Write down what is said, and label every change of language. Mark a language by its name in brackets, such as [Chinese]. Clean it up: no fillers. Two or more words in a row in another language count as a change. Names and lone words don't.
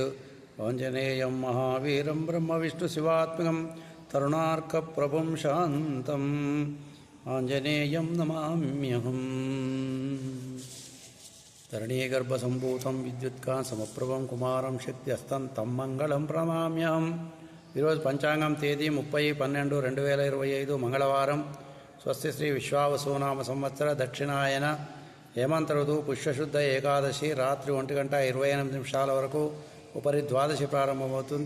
[Sanskrit] आञ्जनेयं महावीरं ब्रह्मविष्णुशिवात्मकं तरुणार्कप्रभुं शान्तम् आञ्जनेयं नमाम्यहम्। धरणीगर्भसम्भूतं विद्युत्कान्तसमप्रभं कुमारं शक्त्यस्तं तं मंगళం ప్రణమామ్యహం। [Telugu] ఈరోజు పంచాంగం తేదీ 30/12/2025 మంగళవారం. స్వస్తి శ్రీ విశ్వావసునామ సంవత్సర దక్షిణాయన హేమంత ఋతువు పుష్యశుద్ధ ఏకాదశి రాత్రి 1:28 వరకు ఉపరి ద్వాదశి ప్రారంభమవుతుంది.